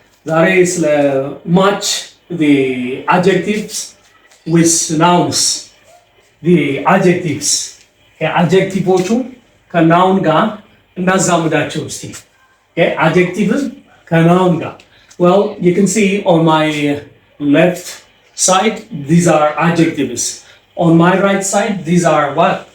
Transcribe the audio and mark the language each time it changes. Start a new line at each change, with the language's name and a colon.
English: That is match the adjectives with nouns. The adjectives.
Amharic: ከአጀክቲቮቹ ከናውን ጋር እናዛምዳቸው እስቲ። adjectives ከናውን ጋር.
English: Well, you can see on my left side, these are adjectives. On my right side, these are what?